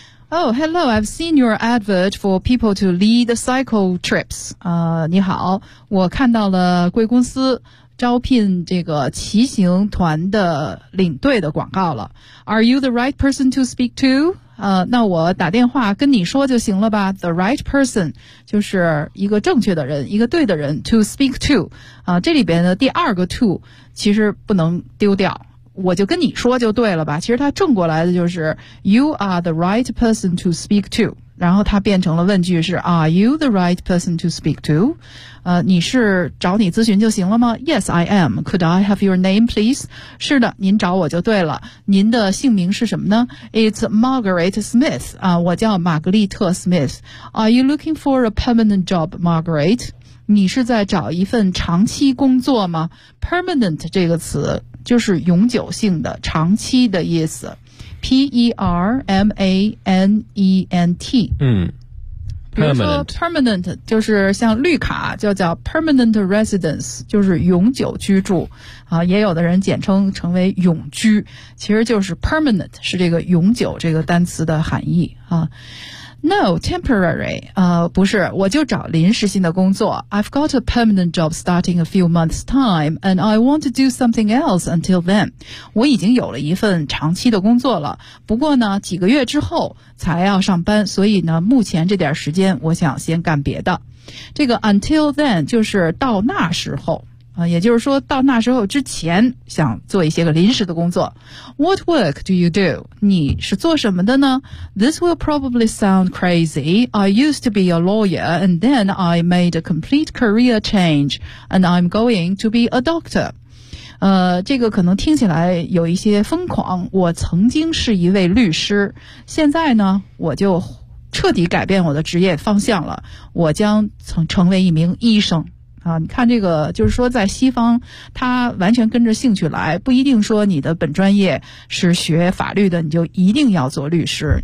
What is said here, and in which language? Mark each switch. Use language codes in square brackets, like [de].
[en] Oh, hello, I've seen your advert for people to lead the cycle trips. [zh] 你好，我看到了贵公司招聘这个骑行团的领队的广告了。 [en] Are you the right person to speak to? [zh] 那我打电话跟你说就行了吧。 [en] The right person [zh] 就是一个正确的人，一个对的人 [en] to speak to。 [zh] 这里边的第二个 to 其实不能丢掉。我就跟你说就对了吧。其实它正过来的就是 [en] You are the right person to speak to。 [zh] 然后它变成了问句是 [en] Are you the right person to speak to? [zh] 你是找你咨询就行了吗？ [en] Yes, I am. Could I have your name, please? [zh] 是的，您找我就对了。您的姓名是什么呢？ [en] It's Margaret Smith. [zh] 我叫玛格丽特 Smith. [en] Are you looking for a permanent job, Margaret? [zh] 你是在找一份长期工作吗？ Permanent 这个词就是永久性的，长期的意思。 [en] P-E-R-M-A-N-E-N-T Permanent [zh] permanent 就是像绿卡，就叫 permanent residence， 就是永久居住啊。也有的人简称成为永居，其实就是 permanent 是这个永久这个单词的含义啊。 [en] No, temporary. [zh] 不是，我就找临时性的工作。 [en] I've got a permanent job starting a few months time, and I want to do something else until then. [zh] 我已经有了一份长期的工作了，不过呢，几个月之后才要上班，所以呢，目前这点时间我想先干别的。这个 until then 就是到那时候。也就是说到那时候之前想做一些个临时的工作。 [en] What work do you do? [zh] 你是做什么的呢？ [en] This will probably sound crazy. I used to be a lawyer and then I made a complete career change and I'm going to be a doctor. [zh] 这个可能听起来有一些疯狂。我曾经是一位律师，现在呢我就彻底改变我的职业方向了，我将成为一名医生。啊，你看这个，就是说在西方，他完全跟着兴趣来，不一定说你的本专业是学法律的，你就一定要做律师。